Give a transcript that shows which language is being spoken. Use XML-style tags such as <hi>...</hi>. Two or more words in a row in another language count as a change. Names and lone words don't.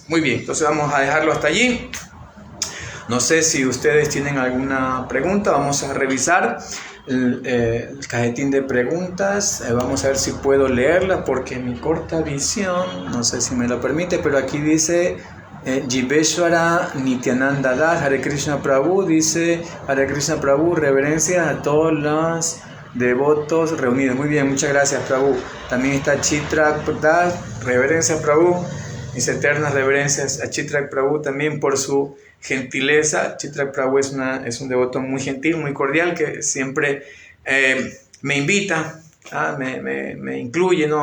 <es>Muy bien, entonces vamos a dejarlo hasta allí. No sé si ustedes tienen alguna pregunta. Vamos a revisar el cajetín de preguntas. Vamos a ver si puedo leerla porque mi corta visión, no sé si me lo permite, pero aquí dice Jiveshwara Nityananda Das, Hare Krishna Prabhu, dice Hare Krishna Prabhu, reverencias a todos los devotos reunidos. Muy bien, muchas gracias Prabhu. También está Chitra Das, reverencias Prabhu. Mis eternas reverencias a Chitrak Prabhu también por su gentileza. Chitrak Prabhu es un devoto muy gentil, muy cordial, que siempre me invita, me incluye, ¿no?</es>